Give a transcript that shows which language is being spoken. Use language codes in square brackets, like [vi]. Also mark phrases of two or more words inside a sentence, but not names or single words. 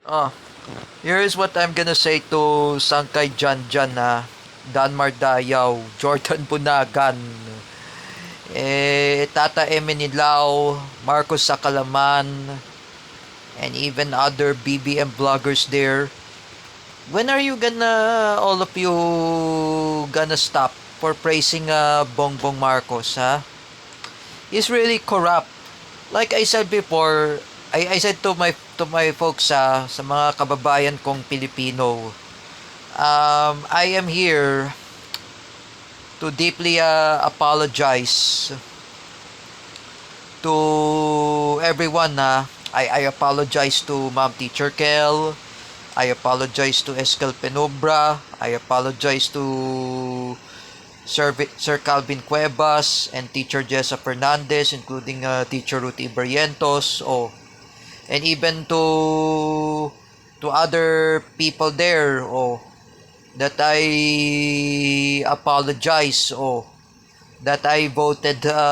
[en] Oh, here's what I'm gonna say to Sangkay Janjan na Danmar Dayaw, Jordan Bunagan, Tata Emenilao, Marcos Sacalaman, and even other BBM bloggers there. When are you gonna, all of you, gonna stop for praising Bongbong Marcos, ha? He's really corrupt. Like I said before, I said to my folks [tl] sa mga kababayan kong Pilipino, [en] I am here to deeply apologize to everyone na I apologize to Ma'am Teacher Kel, I apologize to Eskel Penubra, I apologize to Sir Calvin Cuevas and Teacher Jessa Fernandez, including Teacher Ruth Ibarrientos, and even to other people there, that I apologize, that I voted